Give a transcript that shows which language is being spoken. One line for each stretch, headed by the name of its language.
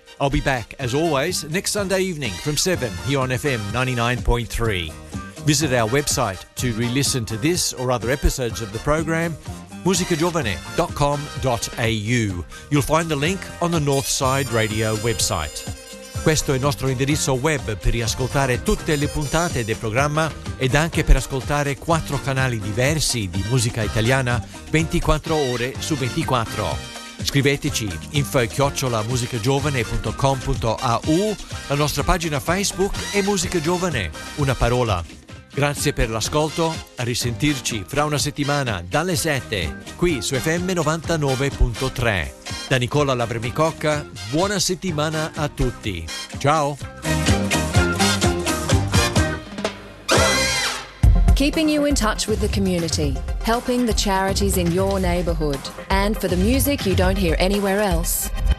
English: I'll be back, as always, next Sunday evening from 7 here on FM 99.3. Visit our website to re-listen to this or other episodes of the program, musicagiovane.com.au. You'll find the link on the Northside Radio website.
Italian: Questo è il nostro indirizzo web per riascoltare tutte le puntate del programma ed anche per ascoltare quattro canali diversi di musica italiana 24 ore su 24. Scriveteci info@musicagiovane.com.au, la nostra pagina Facebook è Musica Giovane, una parola. Grazie per l'ascolto, a risentirci fra una settimana dalle 7, qui su FM 99.3. Da Nicola Lavremicocca, buona settimana a tutti. Ciao!
English: Keeping you in touch with the community, helping the charities in your neighbourhood, and for the music you don't hear anywhere else.